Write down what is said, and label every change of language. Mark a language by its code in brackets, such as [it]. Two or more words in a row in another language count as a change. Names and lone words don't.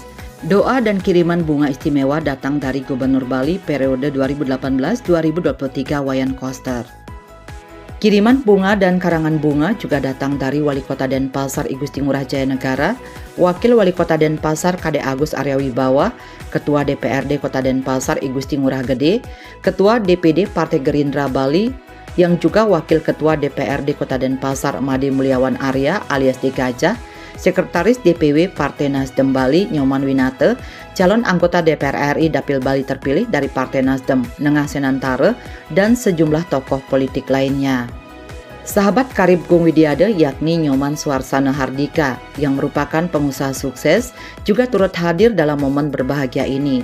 [id] Doa dan kiriman bunga istimewa datang dari Gubernur Bali periode 2018-2023 Wayan Koster. Kiriman bunga dan karangan bunga juga datang dari Wali Kota Denpasar I Gusti Ngurah Jayanegara, Wakil Wali Kota Denpasar Kade Agus Arya Wibawa, Ketua DPRD Kota Denpasar I Gusti Ngurah Gede, Ketua DPD Partai Gerindra Bali, yang juga Wakil Ketua DPRD Kota Denpasar Made Mulyawan Arya alias D Gajah, Sekretaris DPW Partai Nasdem Bali Nyoman Winate, calon anggota DPR RI Dapil Bali terpilih dari Partai Nasdem Nengah Senantare, dan sejumlah tokoh politik lainnya. Sahabat karib Gung Widiade yakni Nyoman Suarsana Hardika yang merupakan pengusaha sukses juga turut hadir dalam momen berbahagia ini.